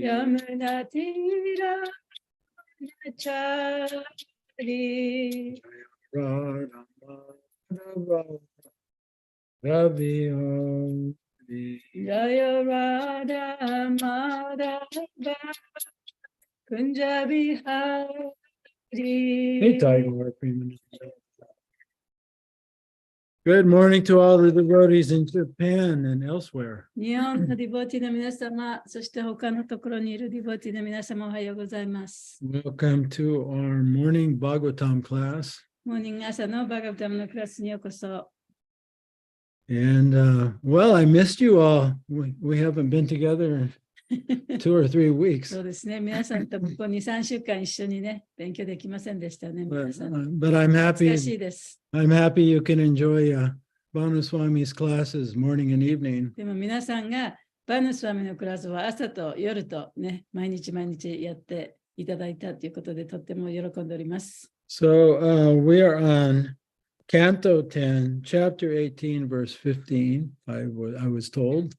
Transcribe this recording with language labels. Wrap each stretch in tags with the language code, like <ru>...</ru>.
<sa>ヤムナティラナチャリ。 Radha Madhava Ravi Hari. ジャヤラダマダバプンジャビハリ。</sa> <en>Hey, Tiger, Good morning to all the devotees in Japan and elsewhere.</en> <ja>日本のディボティの皆様、そして他のところにいるディボティの皆様、おはようございます。</ja> <en>Welcome to our morning Bhagavatam class.</en> <ja>モーニング朝のバガブタムのクラスにようこそ。</ja> <en>And well, I missed you all. We haven't been together in 2 or 3 weeks.</en> <ja>そうですね、皆さんとここ2、3週間一緒にね、勉強できませんでしたね。皆さん</ja> <en>But I'm</en> <ja>懐かし</ja> <en>happy.</en> <ja>いです。</ja> <en>I'm happy you can enjoy Swami's classes morning and evening.</en> <ja>でも皆さんがバヌスワミのクラスは朝と夜とね、毎日やっていただいたということで、とっても喜んでおります。</ja> <en>So we are on Canto 10, Chapter 18, verse 15, I was told.</en>